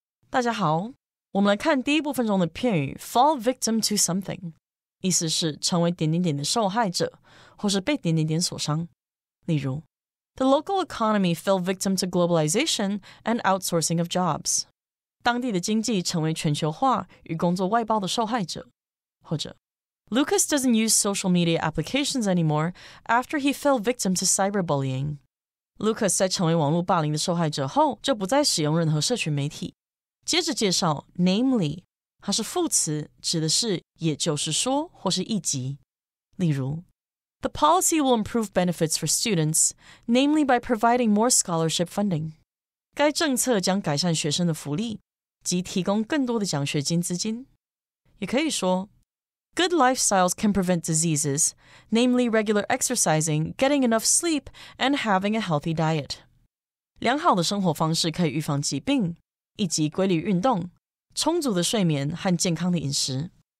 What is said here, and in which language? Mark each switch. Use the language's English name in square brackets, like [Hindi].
[Chinese] 大家好，我们来看第一部分中的片语 fall victim to something， 意思是成为点点点的受害者，或是被点点点所伤。 [English] 例如 The local economy fell victim to globalization and outsourcing of jobs. [Chinese] 当地的经济成为全球化与工作外包的受害者。 [English] 或者 Lucas doesn't use social media applications anymore after he fell victim to cyberbullying. [Chinese] Lucas 在成为网络霸凌的受害者后，就不再使用任何社群媒体。接着介绍 namely， 它是副词，指的是也就是说或是一级。 [English] 例如 The policy will improve benefits for students, namely by providing more scholarship funding. [Chinese] 该政策将改善学生的福利，及提供更多的奖学金资金。 [English] 也可以说 Good lifestyles can prevent diseases, namely regular exercising, getting enough sleep, and having a healthy diet. [Chinese] 良好的生活方式可以预防疾病，以及规律运动、充足的睡眠和健康的饮食。